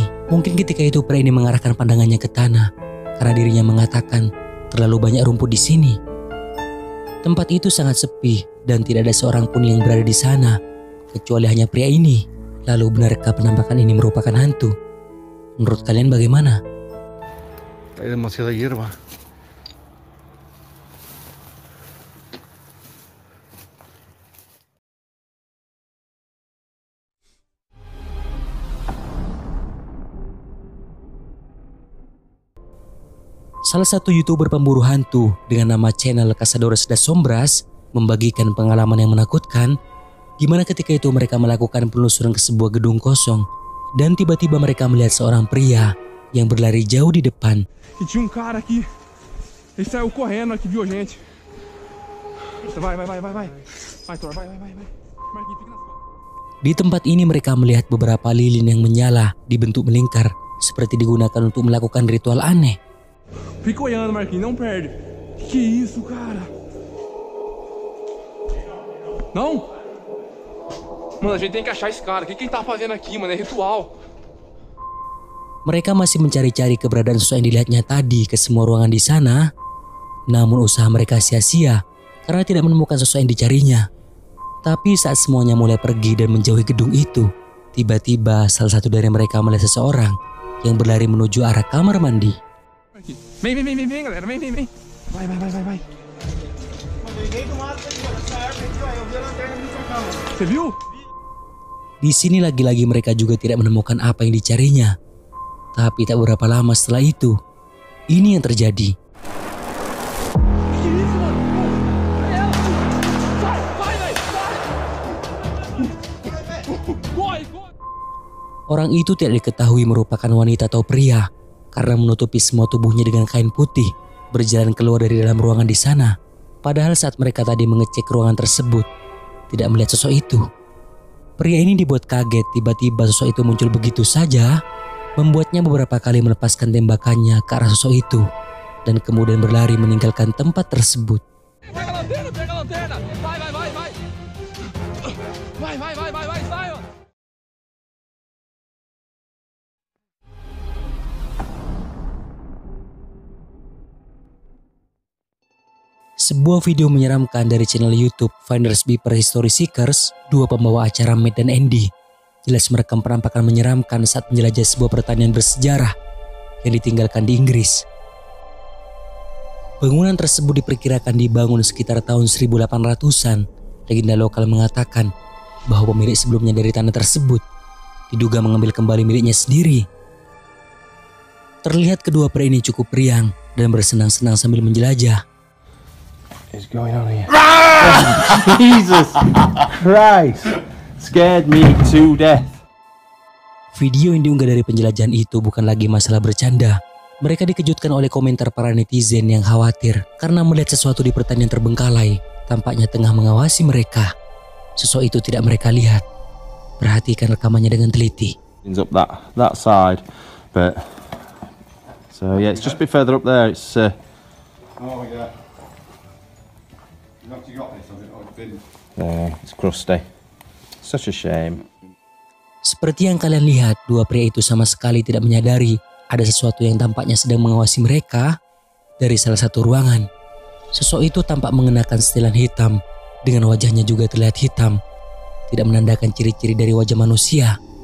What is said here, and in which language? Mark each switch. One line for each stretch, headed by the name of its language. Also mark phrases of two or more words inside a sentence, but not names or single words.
Indonesian: Mungkin ketika itu pria ini mengarahkan pandangannya ke tanah karena dirinya mengatakan terlalu banyak rumput di sini. Tempat itu sangat sepi dan tidak ada seorang pun yang berada di sana kecuali hanya pria ini. Lalu benarkah penampakan ini merupakan hantu? Menurut kalian bagaimana?
Spanish: Hay demasiada hierba.
Indonesian: Salah satu YouTuber pemburu hantu dengan nama channel
Spanish: Cazadores das Sombras
Indonesian: membagikan pengalaman yang menakutkan gimana ketika itu mereka melakukan penelusuran ke sebuah gedung kosong dan tiba-tiba mereka melihat seorang pria yang berlari jauh di depan.
Portuguese: E tinha cara aqui. Ele saiu correndo aqui, viu a gente. Vai. Vai, Thor, vai. Marquinhos, fica nas costas.
Indonesian: Di tempat ini mereka melihat beberapa lilin yang menyala dibentuk melingkar seperti digunakan untuk melakukan ritual aneh.
Portuguese: Fica olhando, Marquinhos, não perde. Que isso, cara? Não? Mano, a gente tem que achar esse cara. O que ele tá fazendo aqui, mano? É ritual.
Indonesian: Mereka masih mencari-cari keberadaan sosok yang dilihatnya tadi ke semua ruangan di sana. Namun usaha mereka sia-sia karena tidak menemukan sosok yang dicarinya. Tapi saat semuanya mulai pergi dan menjauhi gedung itu, tiba-tiba salah satu dari mereka melihat seseorang yang berlari menuju arah kamar mandi.
Portuguese: Vem, galera. Vem. Vai. Você viu?
Indonesian: Di sini lagi-lagi mereka juga tidak menemukan apa yang dicarinya. Tapi tak berapa lama setelah itu, ini yang terjadi.
Portuguese: Que isso, mano? É ela! Vai, Corre!
Indonesian: Orang itu tidak diketahui merupakan wanita atau pria karena menutupi semua tubuhnya dengan kain putih, berjalan keluar dari dalam ruangan di sana. Padahal saat mereka tadi mengecek ruangan tersebut, tidak melihat sosok itu. Pria ini dibuat kaget tiba-tiba sosok itu muncul begitu saja, membuatnya beberapa kali melepaskan tembakannya ke arah sosok itu dan kemudian berlari meninggalkan tempat tersebut.
Portuguese: Pega a lanterna! Vai, sai!
Indonesian: Sebuah video menyeramkan dari channel YouTube Finders Beeper History Seekers, dua pembawa acara Matt dan Andy, jelas merekam penampakan menyeramkan saat menjelajah sebuah pertanian bersejarah yang ditinggalkan di Inggris. Bangunan tersebut diperkirakan dibangun sekitar tahun 1800-an. Legenda lokal mengatakan bahwa pemilik sebelumnya dari tanah tersebut diduga mengambil kembali miliknya sendiri. Terlihat kedua pria ini cukup riang dan bersenang-senang sambil menjelajah.
English: Is going on here? Jesus Christ! Scared me to death.
Indonesian: Video yang diunggah dari penjelajahan itu bukan lagi masalah bercanda. Mereka dikejutkan oleh komentar para netizen yang khawatir karena melihat sesuatu di pertanian terbengkalai tampaknya tengah mengawasi mereka. Sosok itu tidak mereka lihat. Perhatikan rekamannya dengan teliti.
English: It's up that side, but so yeah, it's just a bit further up there. It's Oh yeah. You got this, has it? Oh, it's been... it's crusty. Such a shame.
Indonesian: Seperti yang kalian lihat, dua pria itu sama sekali tidak menyadari ada sesuatu yang tampaknya sedang mengawasi mereka dari salah satu ruangan. Sosok itu tampak mengenakan setelan hitam, dengan wajahnya juga terlihat hitam, tidak menandakan ciri-ciri dari wajah manusia.